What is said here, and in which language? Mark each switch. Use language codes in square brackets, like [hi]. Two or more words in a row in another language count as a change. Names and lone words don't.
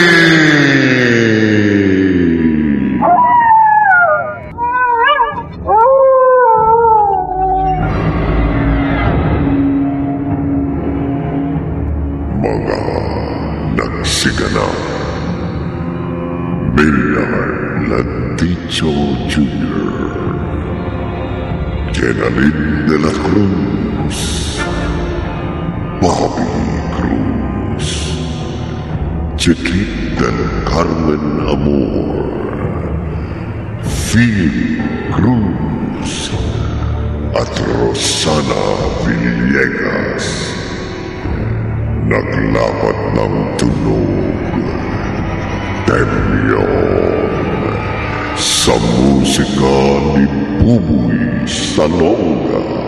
[tl] Mga nagsiganap, Maynard Lanticho Jr., Jenalyn de la Cruz, Bobby Cruz, Chiquit del Carmen Amor, Phil Cruz, at Rosana Villegas. Naglapat ng tunog, Temyon, sa musika ni Buboy Salonga.